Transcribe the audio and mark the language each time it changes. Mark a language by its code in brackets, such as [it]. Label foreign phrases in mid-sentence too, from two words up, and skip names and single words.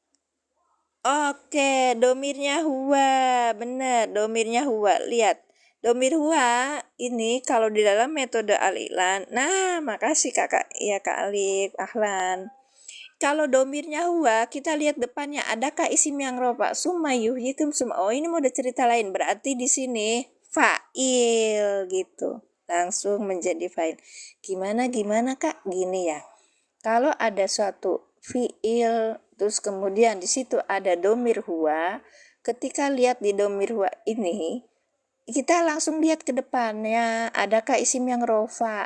[id] Oke, domirnya huwa, benar, domirnya huwa. Lihat, domir huwa ini kalau di dalam metode al-i'lan. Nah, makasih kakak, ya Kak Alif, ahlan. Kalau domirnya huwa, kita lihat depannya, adakah isim yang rofa? [ar] ثم يحييكم ثم. [id] Oh, ini mau ada cerita lain. Berarti di sini fa'il gitu. Langsung menjadi fa'il. Gimana Kak? Gini ya. Kalau ada suatu fi'il, terus kemudian di situ ada domir huwa, ketika lihat di domir huwa ini, kita langsung lihat ke depannya, adakah isim yang rofa?